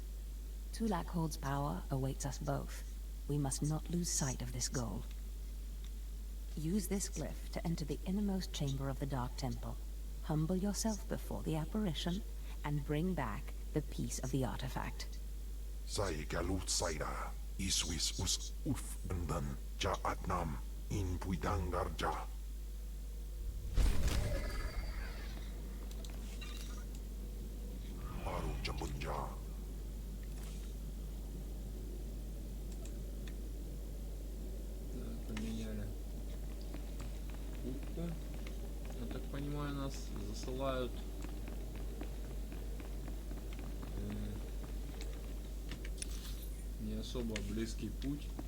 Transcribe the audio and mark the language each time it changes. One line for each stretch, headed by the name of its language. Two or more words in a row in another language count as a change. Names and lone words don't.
English: Tulak Horde's power awaits us both. We must not lose sight of this goal. Use this glyph to enter the innermost chamber of the Dark Temple. Humble yourself before the apparition, and bring back the piece of the artifact. Sai galut saira, iswis us uf bendan, ja atnam, in puidangarja. Maru jambunja.
Russian: Поменяли кубку. Я так понимаю, нас засылают не особо близкий путь.